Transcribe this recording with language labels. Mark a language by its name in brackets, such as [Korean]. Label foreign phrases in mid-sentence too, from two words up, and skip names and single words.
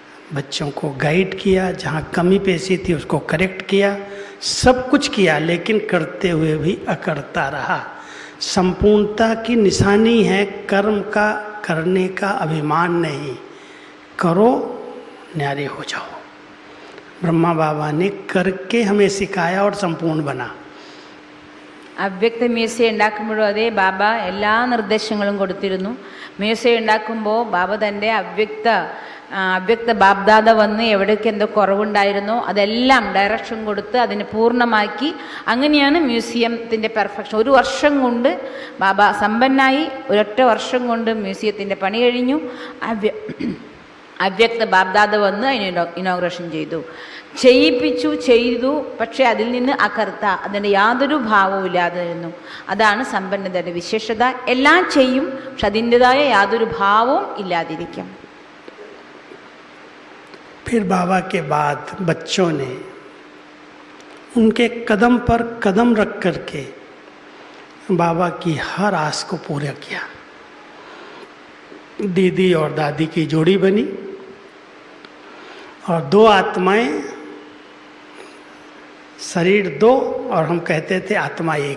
[Hindi] बच्चों को गाइड किया, जहाँ कमी पेशी थी उसको करेक्ट किया, सब कुछ किया, लेकिन करते हुए भी अकड़ता रहा। संपूर्णता की निशानी है कर्म का करने का अभिमान नहीं, करो न्यारे हो जाओ। ब्रह्मा बाबा ने करके हमें सिखाया और संपूर्ण बना। [Malayalam] അവ്യക്ത മ്യൂസിയം ഉണ്ടാക്കുമ്പോഴും അതേ ബാബ എല്ലാ നിർദ്ദേശങ്ങളും കൊടുത്തിരുന്നു. മ്യൂസിയം ഉണ്ടാക്കുമ്പോൾ ബാബ തൻ്റെ അവ്യക്ത ബാബ്ദാദ വന്ന് എവിടെയൊക്കെ എന്തോ കുറവുണ്ടായിരുന്നോ അതെല്ലാം ഡയറക്ഷൻ കൊടുത്ത് അതിനെ പൂർണ്ണമാക്കി. അങ്ങനെയാണ് മ്യൂസിയത്തിൻ്റെ പെർഫെക്ഷൻ. 1 വർഷം കൊണ്ട് ബാബ സമ്പന്നായി. ഒരൊറ്റ വർഷം കൊണ്ട് മ്യൂസിയത്തിൻ്റെ പണി കഴിഞ്ഞു. അവ്യക്ത ബാബ്ദാദ വന്ന് അതിന് ഇനോഗ്രേഷൻ ചെയ്തു. പക്ഷേ അതിൽ നിന്ന് അകർത്ത, അതിൻ്റെ യാതൊരു ഭാവവും ഇല്ലാതിരുന്നു. അതാണ് സമ്പന്നതയുടെ വിശേഷത. എല്ലാം ചെയ്യും, പക്ഷെ അതിൻ്റെതായ യാതൊരു ഭാവവും ഇല്ലാതിരിക്കും. [Hindi] फिर बाबा के बाद बच्चों ने उनके कदम पर कदम रख करके बाबा की हर आस को पूरा किया। दीदी और दादी की जोड़ी बनी और 2 आत्माएं, शरीर 2 और हम कहते थे आत्मा 1।